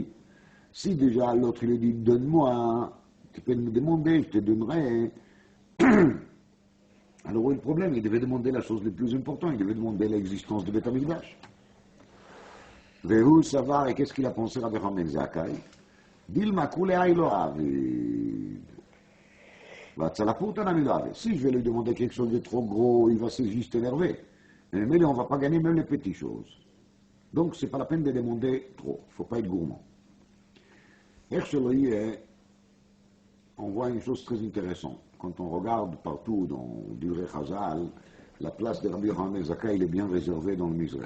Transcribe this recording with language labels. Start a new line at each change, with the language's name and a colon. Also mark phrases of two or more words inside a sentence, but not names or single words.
French: Si déjà l'autre lui dit donne-moi, tu peux me demander, je te donnerai. Alors où est le problème? Il devait demander la chose la plus importante, il devait demander l'existence de
Hebrew: בית המקדש.
Aramaic: והוא סבר,
French: et qu'est-ce qu'il a pensé Rabbi Yochanan ben Zakkai?
Aramaic: דילמא כולי לא עביד.
French: Si je vais lui demander quelque chose de trop gros, il va se juste énerver. Mais on ne va pas gagner même les petites choses. Donc, ce n'est pas la peine de demander trop. Il ne faut pas être gourmand. On voit une chose très intéressante. Quand on regarde partout dans
Hebrew: דברי חז"ל,
French: la place de Rabbi Yochanan ben Zakkai, il est bien réservé dans le Mizrach.